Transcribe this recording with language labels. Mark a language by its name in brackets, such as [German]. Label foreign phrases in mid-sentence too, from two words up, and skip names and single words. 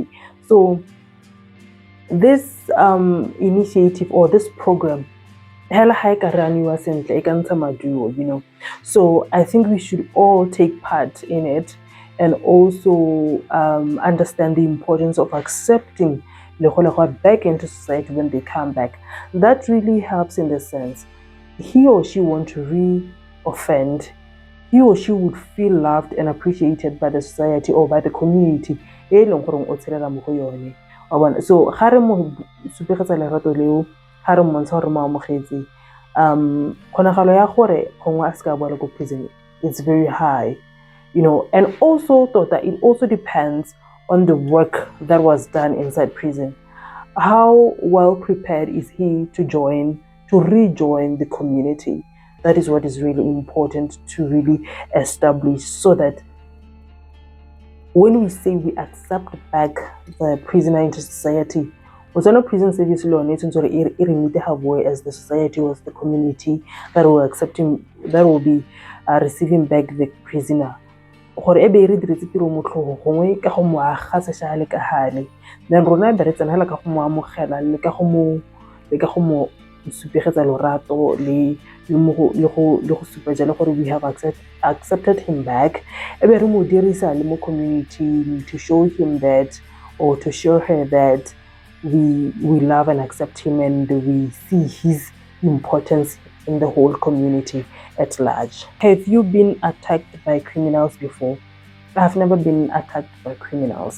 [English] So this initiative or this program, so I think we should all take part in it, and also understand the importance of accepting back into society when they come back. That really helps in the sense he or she want to re-offend, he or she would feel loved and appreciated by the society or by the community. [Tswana] So ga re mo supegetsa lerato leo, ga re mmontsha gore mo amogetse, kgonagalo ya gore gongwe a se ka boela ko prison, [English] it's very high. And also tota, it also depends on the work that was done inside prison. How well prepared is he to rejoin the community? That is what is really important to really establish, so that when we say we accept back the prisoner into society, Botswana Prison Service law needs to have as the society or the community that will accept him, that will be receiving back the prisoner. [Tswana] Gore e be re diretse tiro motlhogo gongwe ka go mo aga sešale ka gale, then rona be re tsenela ka go mo amogela le ka go mo supegetsa lorato le go supa jalo gore [English] we have accepted him back. [Tswana] E be re mo dirisa le mo [English] community to show him that, or to show her that we love and accept him, and we see his importance in the whole community at large. Have you been attacked by criminals before? I've never been attacked by criminals.